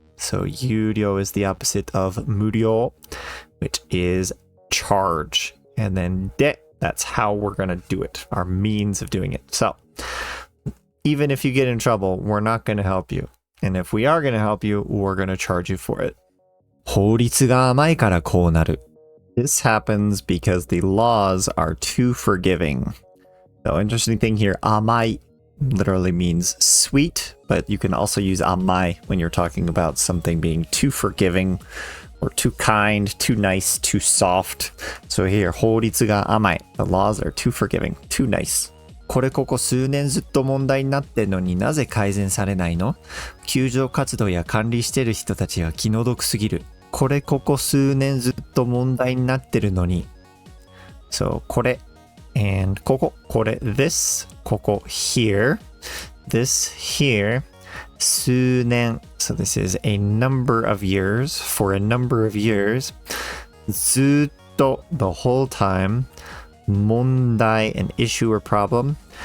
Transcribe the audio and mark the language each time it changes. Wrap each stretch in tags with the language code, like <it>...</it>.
<en>So 有料 is the opposite of 無料, which is charge. And then で, that's how we're going to do it, our means of doing it. So even if you get in trouble, we're not going to help you. And if we are going to help you, we're going to charge you for it.</en> <ja>法律が甘いからこうなる.</ja> <en>This happens because the laws are too forgiving. The interesting thing here, 甘い literally means sweet, but you can also use 甘い when you're talking about something being too forgiving or too kind, too nice, too soft.</en> <ja>So here, 法律が甘い.</ja> <en>The laws are too forgiving, too nice.</en> <ja>これここ数年ずっと問題になってんのになぜ改善されないの? 救助活動や管理してる人たちは気の毒すぎる. これここ数年ずっと問題になってるのに.</ja> <en>So これ and ここ, これ this, ここ here, this here, 数年. So this is a number of years, for a number of years. ずっと the whole time. 問題 an issue or problem.</en>